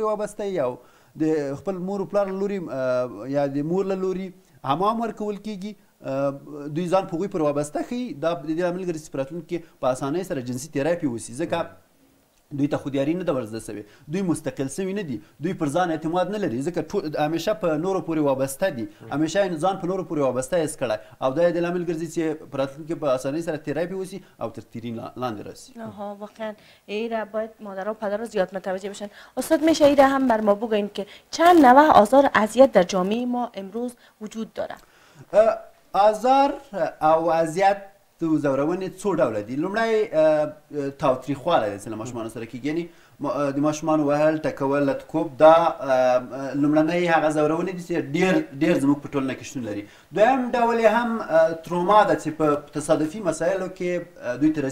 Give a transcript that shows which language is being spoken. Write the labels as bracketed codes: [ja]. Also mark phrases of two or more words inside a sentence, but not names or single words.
[ps] وابسته یا د خپل مور و پلار له لوري یا د مور له لوري حمام ورکول کېږي دوی ځان په هغوی پورې وابسته ښیي دا د دې لامل ګرځي چې په راتلونکي کې په اسانۍ سره جنسي تیری پرې وشي ځکه دوی ته خودیاري نه ده ورزده سوې دوی مستقل سوي نه دي دوی پر ځان اعتماد نه لري ځکه همیشه په نورو پورې وابسته دي همیشه یې ځان په نورو پورې وابسته حس کړی او دا یې د لامل ګرځي چې په راتلونکي کې په اسانۍ سره تیری پرې وشي او تر تیري لاندې راسي [fa] واقعا ایره باید مادرها و پدرها زیاد متوجه بشن استاد میشه ایره هم بر ما بگوین که چند نوع آزار اذیت در جامعه ما امروز وجود داره [ps] آزار او اذیت د ځورونې څو ډوله دي لومړی تاوتریخوالی دی چې له ماشومانو سره کېږي یعنې د ماشومانو وهل ټکول لتکوب دا لومړنۍ هغه ځورونې دي چې ډېر زموږ په ټولنه کې شتون لري دویم ډول یې هم تروما ده چې په تصادفي مسایلو کې دوی ته